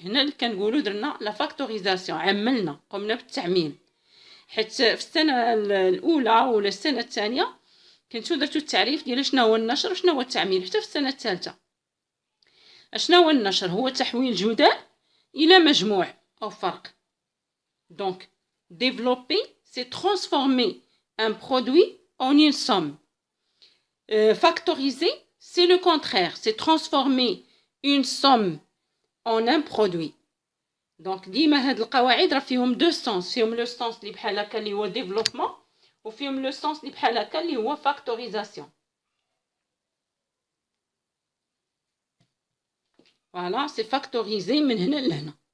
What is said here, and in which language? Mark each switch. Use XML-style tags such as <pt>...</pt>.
<ar>هنا اللي كنقولوا درنا لا فاكتوريزاسيون عملنا قمنا بالتعميل. حيت في السنه الاولى ولا السنه الثانيه كنتو درتو التعريف ديال شنو هو النشر وشنو هو التعميل. حتى في السنه الثالثه شنو هو النشر؟ هو تحويل جداء الى مجموع او فرق.</ar> <fr>دونك développer c'est transformer un produit en une somme. Factoriser c'est le contraire, c'est transformer une somme en un produit.</fr> <ar>دونك ديما هاد القواعد راه فيهم دو سونس. فيهم لو سونس اللي بحال هكا اللي هو ديفلوبمون وفيهم لو سونس اللي بحال هكا اللي هو فاكتوريزاسيون. فوالا سي فاكتوريزي من هنا لهنا.</ar>